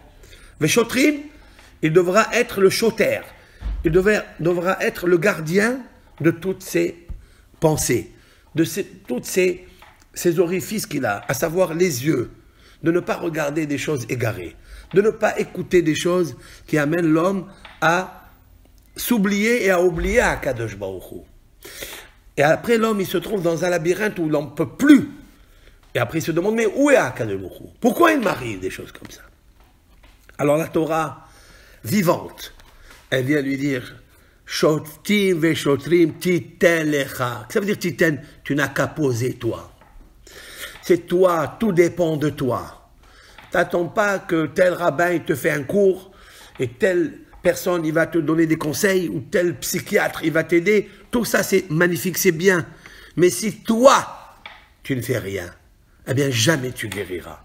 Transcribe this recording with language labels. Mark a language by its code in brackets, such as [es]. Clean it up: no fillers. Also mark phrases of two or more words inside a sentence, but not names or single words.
[fr] Veshotrim, il devra être le choter, il devra être le gardien de toutes ses pensées, de toutes ces orifices qu'il a, à savoir les yeux, de ne pas regarder des choses égarées, de ne pas écouter des choses qui amènent l'homme à s'oublier et à oublier [he] הקדוש ברוך הוא. [fr] Et après, l'homme, il se trouve dans un labyrinthe où l'on ne peut plus. Et après, il se demande, mais où est [he] הקדוש ברוך הוא? [fr] Pourquoi il m'arrive des choses comme ça? Alors la Torah, vivante, elle vient lui dire, [he] שופטים ושוטרים תתן לך. [fr] Ça veut dire titen, tu n'as qu'à poser toi. C'est toi, tout dépend de toi. T'attends pas que tel rabbin il te fait un cours et telle personne il va te donner des conseils ou tel psychiatre il va t'aider. Tout ça c'est magnifique, c'est bien. Mais si toi, tu ne fais rien, eh bien jamais tu guériras.